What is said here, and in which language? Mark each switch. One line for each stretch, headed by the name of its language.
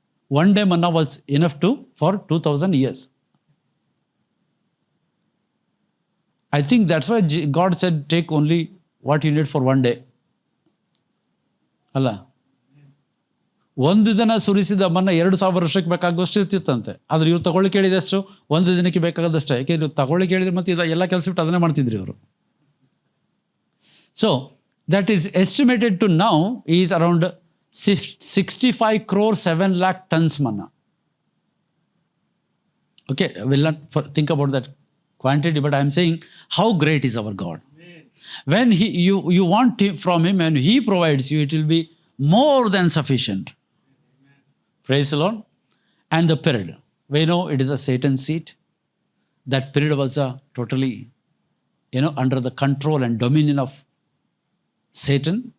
English: One day manna was enough for 2,000 years. I think that's why God said, take only what you need for one day.
Kannada: ಅಲ್ಲ, ಒಂದು ದಿನ ಸುರಿಸಿದ ಮನ್ನ 2,000 ವರ್ಷಕ್ಕೆ ಬೇಕಾಗೋಷ್ಟು ಇರ್ತಿತ್ತಂತೆ. ಆದ್ರೆ ಇವ್ರು ತಗೊಳ್ಳಿ ಕೇಳಿದಷ್ಟು ಒಂದು ದಿನಕ್ಕೆ ಬೇಕಾಗದಷ್ಟೇ. ಯಾಕೆ ಇವ್ರು ತಗೊಳ್ಳಿ ಕೇಳಿದ್ರೆ ಮತ್ತೆ ಎಲ್ಲ ಕೆಲಸ ಬಿಟ್ಟು ಅದನ್ನೇ ಮಾಡ್ತಿದ್ರಿ ಇವರು.
English: So that is estimated to now is around 65 crore 7 lakh tons manna. Okay, we'll not think about that quantity, but I am saying how great is our God. When you want from him and he provides you, it will be more than sufficient. Praise the Lord. And the period, we know it is a Satan's seat. That period was totally under the control and dominion of Satan.